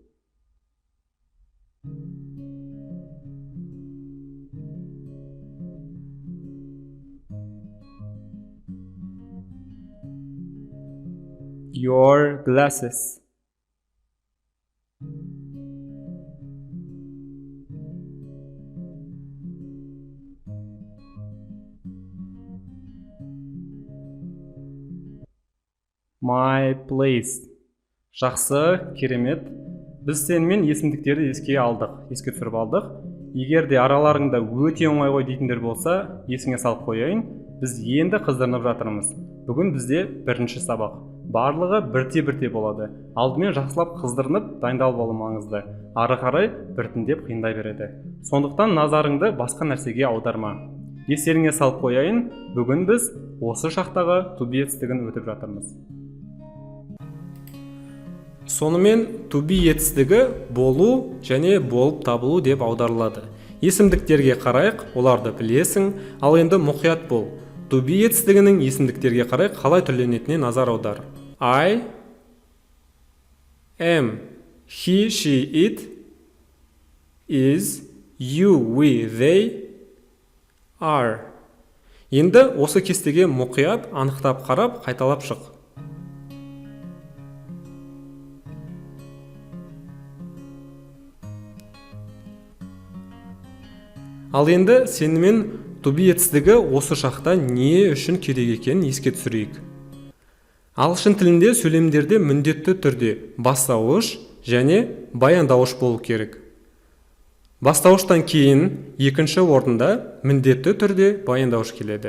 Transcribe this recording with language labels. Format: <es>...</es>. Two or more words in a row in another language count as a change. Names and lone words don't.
<en>Your glasses. My place.</en> <kk>Жақсы, керемет. Біз сенімен есімдіктерді еске түсіріп алдық. Егер де араларыңда өте оңай ғой дейтіндер болса, есіңе салып қояйын. Біз енді қыздырынып жатырмыз. Бүгін бізде бірінші сабақ. Барлығы бірте-бірте болады. Алдымен жақсылап қыздырынып, дайындалып алу маңызды. Ары қарай біртіндеп қиындай береді. Сондықтан назарыңды басқа нәрсеге аударма. Естеріңе салып қояйын, бүгін біз осы шақтағы</kk> <en>to be</en> <kk>етістігін өтіп жатырмыз. Сонымен</kk> <en>to be</en> <kk>етістігі болу және болып табылу деп аударылады. Есімдіктерге қарайық, оларды білесің, ал енді мұқият бол.</kk> <en>To be</en> <kk>етістігінің есімдіктерге қарай қалай түрленетініне назар аудар.</kk> <en>I am, he, she, it, is, you, we, they, are.</en> <kk>Енді осы кестеге мұқият анықтап қарап, қайталап шық. Ал енді сенімен</kk> <en>to be</en> <kk>етістігі осы шақта не үшін керек екенін еске түсірейік. Ағылшын тілінде сөйлемдерде міндетті түрде бастауыш және баяндауыш болу керек. Бастауыштан кейін екінші орында міндетті түрде баяндауыш келеді.</kk>